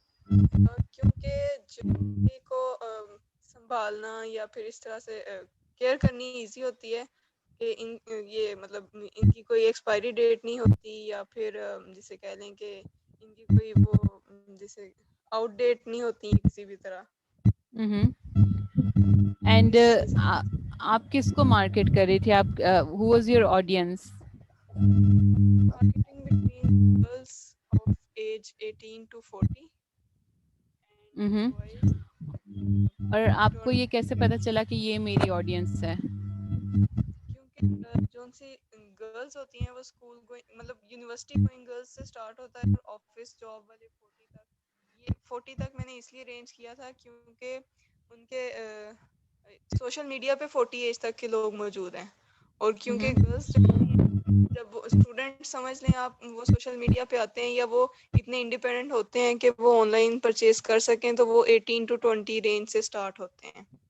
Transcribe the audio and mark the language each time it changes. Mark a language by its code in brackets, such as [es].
[hi] क्योंकि ज्वेलरी को संभालना या फिर इस तरह से केयर करनी इजी होती है कि ये मतलब इनकी कोई एक्सपायरी डेट नहीं होती या फिर जिसे कह लें कि इनकी कोई वो जैसे आउटडेट नहीं होती किसी भी तरह। एंड आप किसको मार्केट कर रही थी? [en] आप who was your audience? Marketing between girls of age 18 to 40 and boys [hi] और आपको ये 20। कैसे पता चला कि ये मेरी ऑडियंस है? क्योंकि जो सी गर्ल्स होती हैं वो स्कूल गोइंग मतलब यूनिवर्सिटी गोइंग गर्ल्स से स्टार्ट होता है और ऑफिस जॉब वाले 40 तक। ये 40 तक मैंने इसलिए रेंज किया था क्योंकि उनके सोशल मीडिया पे 40 एज तक के लोग मौजूद हैं और क्योंकि गर्ल्स जब वो स्टूडेंट समझ लें आप वो सोशल मीडिया पे आते हैं या वो इतने इंडिपेंडेंट होते हैं कि वो ऑनलाइन परचेज कर सकें तो वो 18 टू 20 रेंज से स्टार्ट होते हैं।